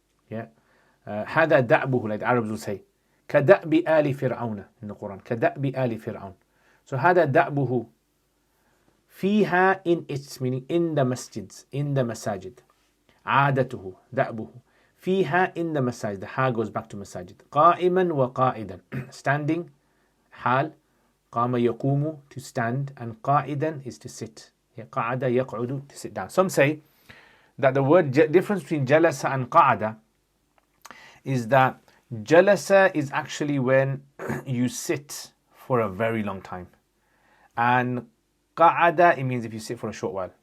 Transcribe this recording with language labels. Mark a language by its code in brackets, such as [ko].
[en] Yeah, [ar] هذا دأبه, [en] like the Arabs will say, [ar] كدأب آل فرعون [en] in the Quran. [ar] كدأب آل فرعون. [en] So [ar] هذا دأبه, [en] فيها, in its, meaning in the masjids, in the masajid. [ar] عادته, دأبه. [en] فيها, in the masajid. The ha goes back to masajid. [ar] قائما وقائدا, standing, حال. قام يقوم, [en] to stand, and قائدا is to sit. [ar] قعد يقعد, [en] to sit down. Some say that the word difference between jalasa and qa'ada is that jalasa is actually when you sit for a very long time, and qa'ada, it means if you sit for a short while.